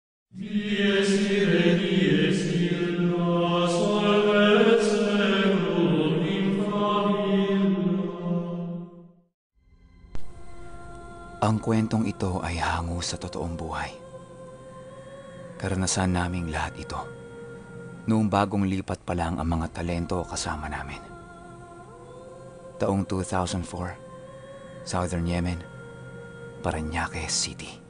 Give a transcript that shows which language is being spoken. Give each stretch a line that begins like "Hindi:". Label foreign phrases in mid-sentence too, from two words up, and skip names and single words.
Latin: Dies irae, dies illa, solvet seculum in favilla.
Filipino: Ang kwentong ito ay hango sa totoong buhay. Karanasan naming lahat ito. Noong bagong lipat pa lang ang mga talento kasama namin. Taong 2004, Southern Yemen, Parañaque City.